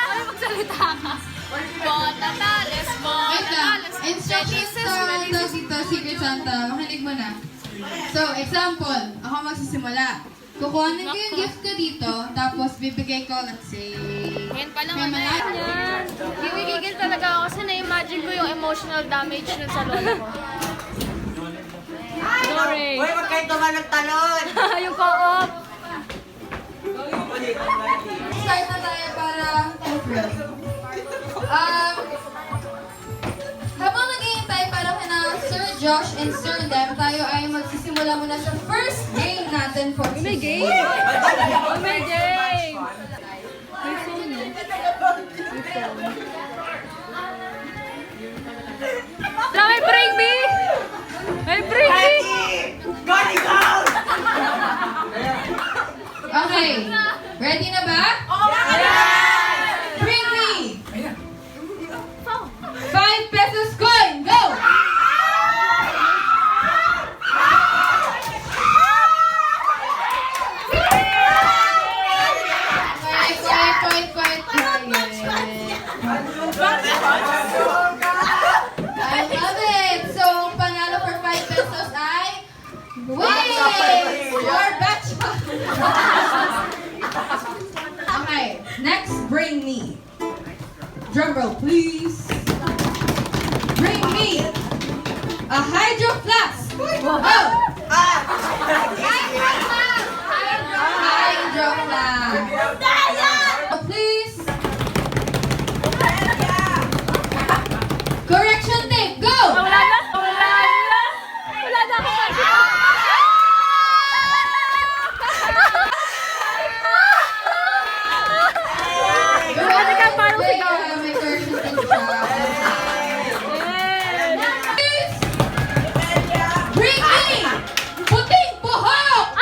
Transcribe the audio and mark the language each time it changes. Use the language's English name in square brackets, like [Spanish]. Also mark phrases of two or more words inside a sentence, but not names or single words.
[Filipino] Ay, magsalita ka. Bon Natales, Bon Wait lang. Natales. Instructions sa dito, Secret Santa. Makinig mo na. So, example. Ako magsisimula. Kukuhanin ko yung gift ko dito, tapos bibigay ko, [English] let's say, [Filipino] Yan pa lang may ang malaki. yan. Gigigil talaga ako kasi na-imagine ko yung [English] emotional damage [Filipino] nun sa lola ko. [English] Sorry. [Filipino] Uy, wag kayo tumalon talon! Yung co-op. Start na tayo para fulfill. Habang naghihintay para kina Sir Josh and Sir Dem, tayo ay magsisimula muna sa [English] first game [Filipino] natin [English] for today. [Filipino] May game! Oh, may game! May phone eh. May phone. Wala, may [English] bring me! [Filipino] May [English] bring me! Going out! [Filipino] Okay, ready na ba? [English] Bring me! 5 pesos coin, go! Quiet. I love it! So, [Filipino] ang panalo for 5 pesos ay... [English] Wait! Your batch! Okay, next, bring me. Drum roll, please. Bring me a hydro flask. Oh! Hydro flask. Please. Correction tape, go! [Filipino] Wala na! Wala na ako kasi. Pwede ka parang [English] Wait, [Filipino] sigaw. may correction tape siya. [English] Please. Bring me [Filipino] puting buhok.